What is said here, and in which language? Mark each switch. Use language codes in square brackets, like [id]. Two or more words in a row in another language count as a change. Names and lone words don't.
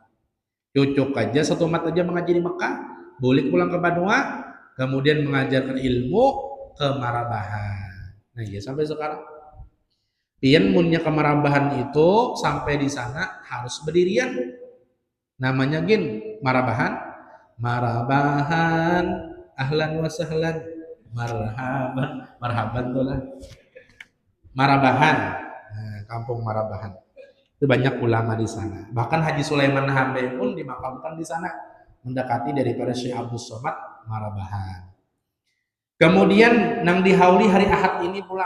[bjn] Cocok aja 1 umat aja mengaji di Mekah, boleh pulang ke Banua. Kemudian mengajarkan ilmu ke Marabahan. Nah iya sampai sekarang. Pian munnya ke Marabahan itu sampai di sana harus berdirian. Namanya gin Marabahan. Marabahan, [ar] أهلا وسهلا مرحبا [bjn] tuh lah. Marabahan, nah, kampung Marabahan. Itu banyak ulama di sana. Bahkan Haji Sulaiman Hambe pun dimakamkan di sana, mendekati daripada Syekh Abdul Somad Marabahan. Kemudian nang dihauli hari Ahad ini pulang.